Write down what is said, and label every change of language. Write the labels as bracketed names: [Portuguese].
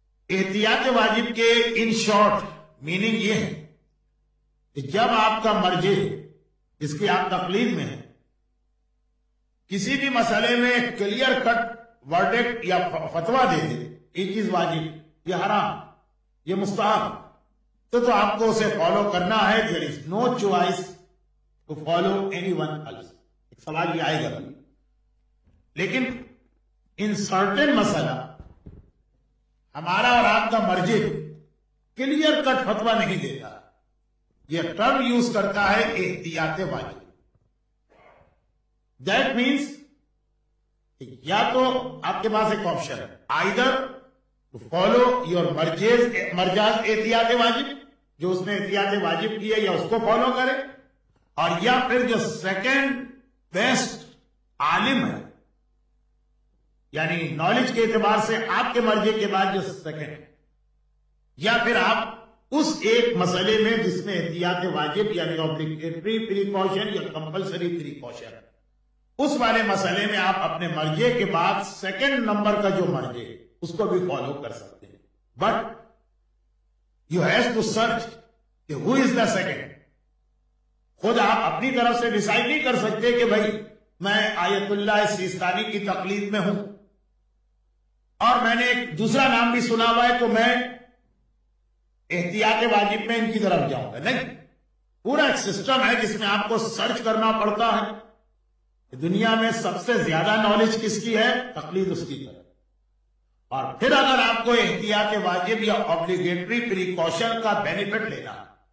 [Urdu] احتیاط واجب کے [English] in short meaning [Urdu] یہ ہے کہ جب آپ کا مرجع جس کی آپ تقلید میں ہیں کسی بھی مسئلے میں کلیئر کٹ ورڈکٹ یا فتویٰ دے دے، یہ چیز واجب، یہ حرام، یہ مستحب، تو آپ کو اسے فالو کرنا ہے. [English] there is no choice to follow anyone else. [Urdu] ایک سوال یہ آئے گا. لیکن [English] in certain [Urdu] مسئلہ ہمارا اور آپ کا مرجع کلیئر کٹ فتویٰ نہیں دیتا. یہ ٹرم یوز کرتا ہے احتیاط واجب. [English] that means [Urdu] یا تو آپ کے پاس ایک آپشن ہے، [English] either to follow your مرجاز [Urdu] احتیاط واجب، جو اس نے احتیاط واجب کی ہے یا اس کو فالو کرے، اور یا پھر جو سیکنڈ بیسٹ عالم ہے، یعنی نالج کے اعتبار سے آپ کے مرجع کے بعد جو سیکنڈ ہے، یا پھر آپ اس ایک مسئلے میں جس میں احتیاط واجب یعنی [English] obligatory precaution [Urdu] یا [English] compulsory precaution، [Urdu] اس والے مسئلے میں آپ اپنے مرجع کے بعد سیکنڈ نمبر کا جو مرجع اس کو بھی فالو کر سکتے ہیں. [English] but you have to search [Urdu] کہ [English] Who is the second. [Urdu] خود آپ اپنی طرف سے ڈیسائیڈ نہیں کر سکتے کہ بھائی میں آیت اللہ سیستانی کی تقلید میں ہوں اور میں نے ایک دوسرا نام بھی سنا ہوا ہے تو میں احتیاط واجب میں ان کی طرف جاؤں گا، نہیں، پورا ایک سسٹم ہے جس میں آپ کو سرچ کرنا پڑتا ہے۔ دنیا میں سب سے زیادہ نالج کس کی ہے؟ تقلید اس کی طرف۔ اور پھر اگر آپ کو احتیاط واجب یا آبلیگیٹری پریکاشن کا بینیفٹ لینا ہے